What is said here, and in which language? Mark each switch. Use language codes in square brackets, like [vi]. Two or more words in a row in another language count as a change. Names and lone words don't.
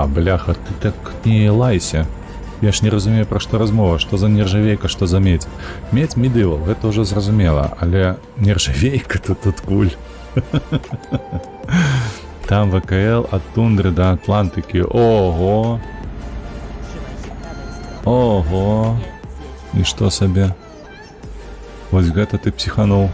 [uk] Бляха, ти так не лайся. Я ж не розумію, про що розмова. Що за нержавейка, що за медь. Медь медивал, це вже зрозуміло. Але нержавейка тут куль. Там ВКЛ от тундри до Атлантики. Ого! [pl] Trzymaj się prawej strony. [uk] Ого! [pl] Nie, zjedź [uk] І що собі? Ось гэта ти психанув.